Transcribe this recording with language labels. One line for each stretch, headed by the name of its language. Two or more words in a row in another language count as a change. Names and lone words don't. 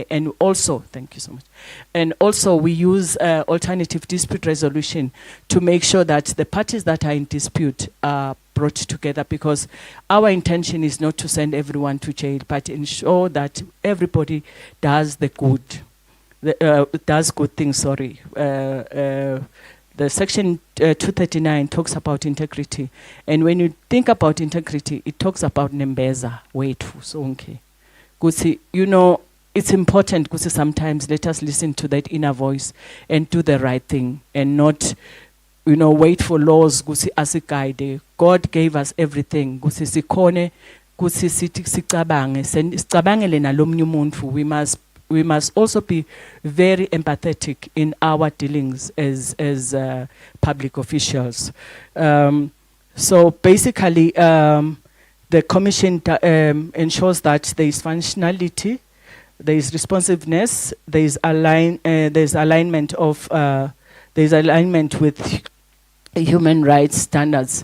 English: And also, thank you so much. And also, we use alternative dispute resolution to make sure that the parties that are in dispute are brought together, because our intention is not to send everyone to jail, but ensure that everybody does the good. Does good things, sorry. The section 239 talks about integrity. And when you think about integrity, it talks about
Swati: nembeza, wethu, sonke. Kusi,
English: you know, it's important, kusi, sometimes let us listen to that inner voice and do the right thing, and not, you know, wait for laws,
Swati: kusi, asiguide.
English: God gave us everything.
Swati: Kusi, sikone, kusi, sicabange, sicabangele nalomnye umuntu.
English: We must also be very empathetic in our dealings as public officials. So basically, the commission ensures that there is functionality, there is responsiveness, there is alignment with human rights standards.